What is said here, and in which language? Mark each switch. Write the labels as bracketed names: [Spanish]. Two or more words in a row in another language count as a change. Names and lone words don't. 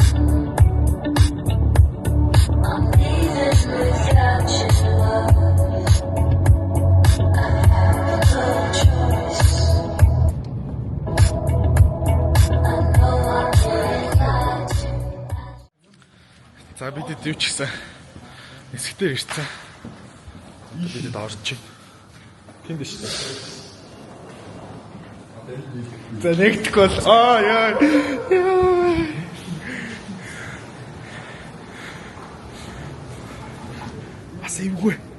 [English] I'm leaving without your love. I have no choice. I know I'm getting lied to. [Mongolian] За бид дэв ч гэсэн нисгтэр ирсэн. Бид орж байна. Тэнд шүү дээ. За нэгтгэхгүй бол яа. Асивгүй.